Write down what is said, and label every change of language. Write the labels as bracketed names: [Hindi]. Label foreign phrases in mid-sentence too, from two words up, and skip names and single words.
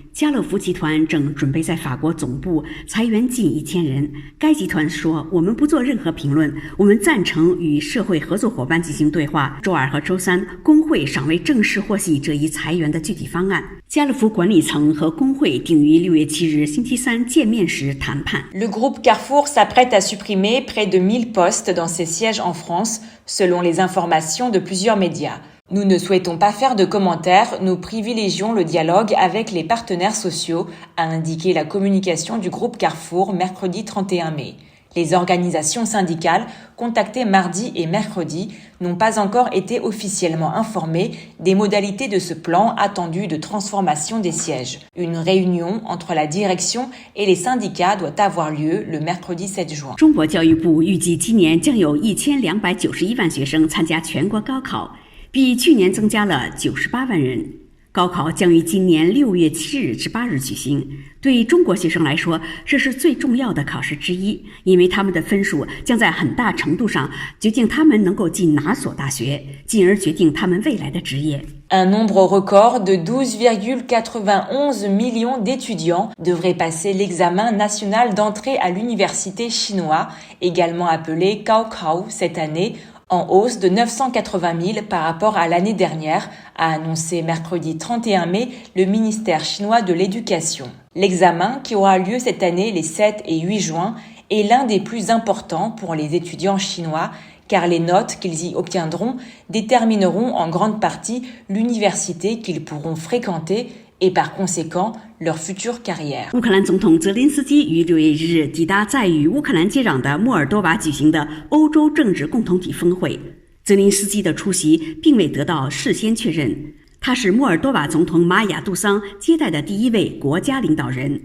[Chinese] 家乐福集团正准备在法国总部裁员近1000人。该集团说：“我们不做任何评论，我们赞成与社会合作伙伴进行对话。” 周二和周三，工会尚未正式获悉这一裁员的具体方案。家乐福管理层和工会定于6月7日星期三见面时谈判。 [French] Le groupe Carrefour s'apprête à supprimer près de 1000 postes dans ses sièges en France, selon les informations de plusieurs médias.Nous ne souhaitons pas faire de commentaires, nous privilégions le dialogue avec les partenaires sociaux, a indiqué la communication du groupe Carrefour mercredi 31 mai. Les organisations syndicales, contactées mardi et mercredi, n'ont pas encore été officiellement informées des modalités de ce plan attendu de transformation des sièges. Une réunion entre la direction et les syndicats doit avoir lieu le mercredi 7 juin. [Chinese] 中国教育部预计今年将有1291万学生参加全国高考，比去年增加了98万人。高考将于今年6月7日至8日举行。对中国学生来说，这是最重要的考试之一，因为他们的分数将在很大程度上决定他们能够进哪所大学，进而决定他们未来的职业。 [French] Un nombre record de 12,91 millions d'étudiants devraient passer l'examen national d'entrée à l'université chinois, également appelé Gaokao, cette année.En hausse de 980 000 par rapport à l'année dernière, a annoncé mercredi 31 mai le ministère chinois de l'Éducation. L'examen, qui aura lieu cette année les 7 et 8 juin, est l'un des plus importants pour les étudiants chinois, car les notes qu'ils y obtiendront détermineront en grande partie l'université qu'ils pourront fréquenter et par conséquent leur future carrière. [Chinese] 乌克兰总统泽连斯基于6月1日抵达在与乌克兰接壤的莫尔多瓦举行的欧洲政治共同体峰会。泽连斯基的出席并未得到事先确认，他是莫尔多瓦总统马雅杜桑接待的第一位国家领导人。